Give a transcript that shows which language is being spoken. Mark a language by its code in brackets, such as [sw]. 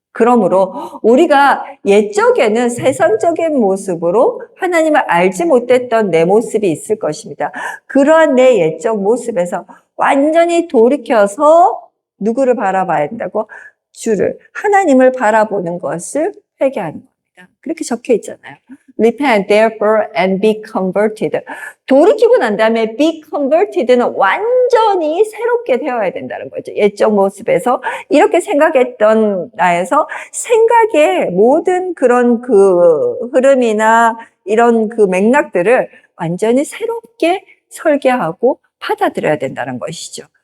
[ko] 그러므로 우리가 옛적에는 세상적인 모습으로 하나님을 알지 못했던 내 모습이 있을 것입니다. 그러한 내 옛적 모습에서 완전히 돌이켜서 누구를 바라봐야 된다고? 주를, 하나님을 바라보는 것을 회개하는 겁니다. 그렇게 적혀 있잖아요. [en] Repent therefore and be converted. [ko] 돌이키고 난 다음에 [en] be converted [ko] 는 완전히 새롭게 되어야 된다는 거죠. 옛적 모습에서 이렇게 생각했던 나에서 생각의 모든 그런 그 흐름이나 이런 그 맥락들을 완전히 새롭게 설계하고 받아들여야 된다는 것이죠.